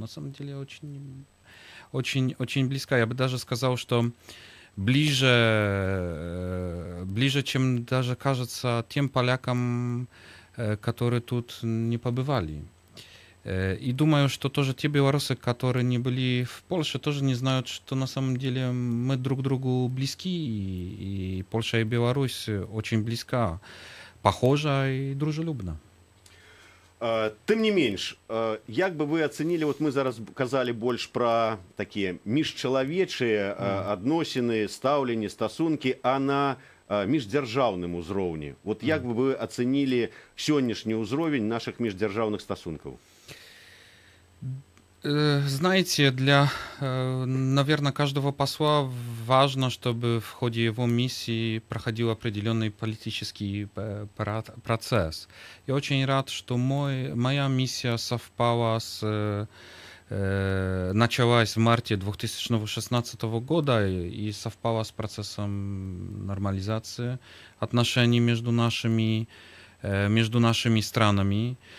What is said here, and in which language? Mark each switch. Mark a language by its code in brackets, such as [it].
[ru] На самом деле очень близка. Я бы даже сказал, что ближе, чем даже кажется тем полякам, которые тут не побывали. И думаю, что тоже те белорусы, которые не были в Польше, тоже не знают, что на самом деле мы друг другу близки, и Польша и Беларусь очень близка, похожа и дружелюбна. [be] Тым не менш, як бы вы ацэнілі, вот мы зараз казалі больш пра такія міжчалавечыя адносіны, стаўленні, стасункі, а на міждзяржаўным узроўні. Вот як бы вы ацэнілі сённяшні ўзровень наших міждзяржаўных стасункаў? [ru] Знаете, для, наверное, каждого посла важно, чтобы в ходе его миссии проходил определенный политический процесс. Я очень рад, что моя миссия совпала началась в марте 2016 года и совпала с процессом нормализации отношений между нашими странами.